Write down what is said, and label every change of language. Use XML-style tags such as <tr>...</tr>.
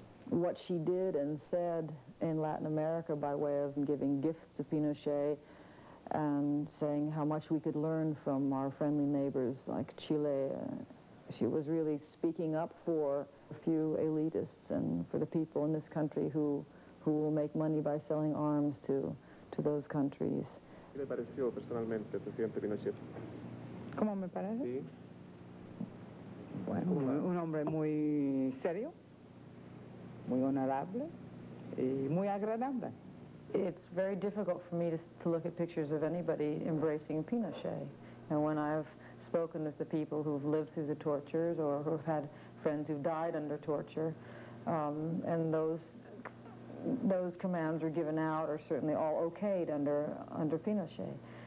<en>what she did and said in Latin America by way of giving gifts to Pinochet and saying how much we could learn from our friendly neighbors like Chile, she was really speaking up for a few elitists and for the people in this country who will make money by selling arms to those countries.</en> <es>¿Qué le pareció personalmente el presidente Pinochet? ¿Cómo me parece? Sí. Bueno, un hombre muy serio, muy honorable y muy agradable.</es> <en>It's very difficult for me to look at pictures of anybody embracing Pinochet. And when I've spoken with the people who've lived through the tortures or who've had friends who died under torture, and those commands are given out are certainly all okayed under Pinochet.</en>